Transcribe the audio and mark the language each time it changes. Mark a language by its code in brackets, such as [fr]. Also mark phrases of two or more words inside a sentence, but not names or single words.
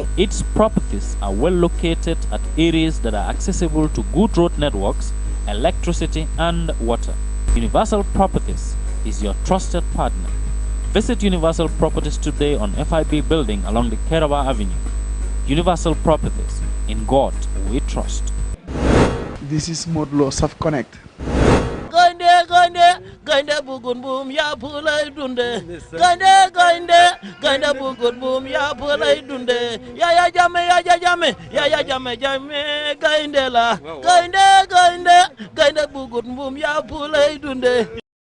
[en] Its properties are well located at areas that are accessible to good road networks, electricity, and water. Universal Properties is your trusted partner. Visit Universal Properties today on FIB building along the Kerawa Avenue. Universal Properties, in God we trust. This is Modlo Subconnect. [wo] Gainde bugun boom ya pulai dunde. Gainde bugun boom ya pulai dunde. Ya jame gainde la. Gainde bugun boom ya pulai dunde.